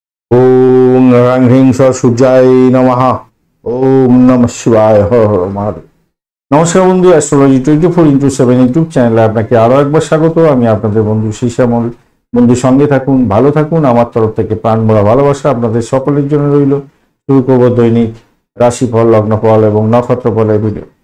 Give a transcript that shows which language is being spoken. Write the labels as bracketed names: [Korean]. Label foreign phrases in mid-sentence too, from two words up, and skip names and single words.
[Sanskrit] ओम ह्रीं ह्रीं सूर्याय नमः। ओम नमः शिवाय। हर हर महादेव। [Bangla] নমস্কার বন্ধু, অ্যাস্ট্রোলজি 24x7 ইউটিউব চ্যানেলে আপনাকে আরো একবার স্বাগত। আমি আপনাদের বন্ধু শিশামল। বন্ধু সঙ্গে থাকুন, ভালো থাকুন। আমার তরফ থেকে প্রাণ ভরা ভালোবাসা আপনাদের সকলের জন্য রইল। শুরু করব দৈনিক রাশিফল, লগ্নফল এবং নক্ষত্রফলের ভিডিও।